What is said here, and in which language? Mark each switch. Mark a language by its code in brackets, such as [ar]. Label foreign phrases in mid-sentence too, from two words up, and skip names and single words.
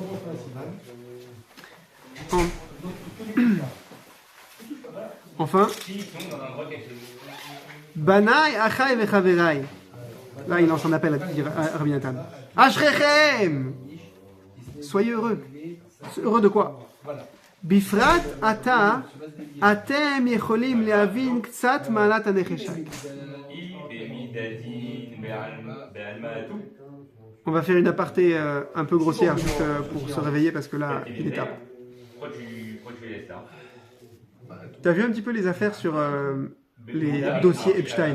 [fr] Enfin, S'ils sont dans un endroit caché. [he] בניי, אחיי וחבריי. [fr] Là, il lance un appel à Rabbi Nathan. Ashrechem! Soyez heureux. Heureux de quoi? [he] בפרט עתה, אתם יכולים להבין קצת מעלת הנחשק. [fr] On va faire une aparté un peu grossière juste pour se réveiller parce que là, il est tard. Pourquoi tu laisses là? Tu as vu un petit peu les affaires sur les dossiers Epstein?